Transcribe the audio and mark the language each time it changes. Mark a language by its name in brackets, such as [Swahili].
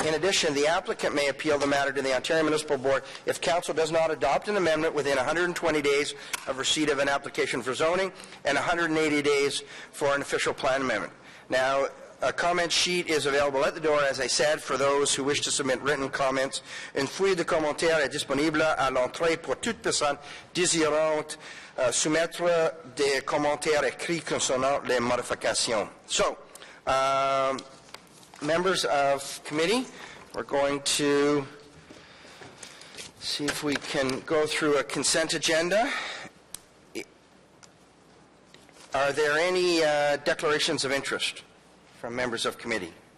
[English] In addition, the applicant may appeal the matter to the Ontario Municipal Board if Council does not adopt an amendment within 120 days of receipt of an application for zoning and 180 days for an official plan amendment. Now, a comment sheet is available at the door, as I said, for those who wish to submit written comments. [French] Une fouille de commentaires est disponible à l'entrée pour toute personne désirante soumettre des commentaires écrits concernant les modifications. [English] So, members of committee, we're going to see if we can go through a consent agenda. Are there any declarations of interest from members of committee?